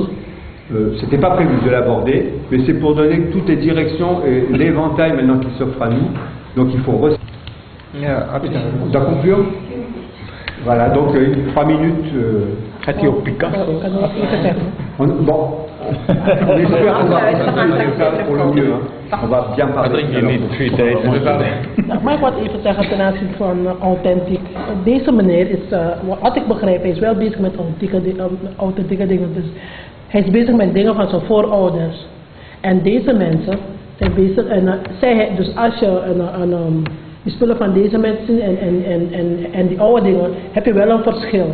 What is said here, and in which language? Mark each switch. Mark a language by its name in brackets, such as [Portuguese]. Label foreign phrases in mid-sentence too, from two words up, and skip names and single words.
[French] C'était pas prévu de l'aborder, mais c'est pour donner toutes les directions et l'éventail maintenant qui s'offre à nous. Donc il faut on doit conclure. Voilà, donc 3 minutes. Bon, on espère qu'on va faire pour le mieux. On va bien parler. [Dutch] Mag ik wat even zeggen ten aanzien van authentiek? Deze meneer is, wat ik begrijp, hij is wel bezig met authentieke dingen. Dus hij is bezig met dingen van zijn voorouders. En deze mensen zijn bezig, dus als je die spullen van deze mensen en die oude dingen, heb je wel een verschil.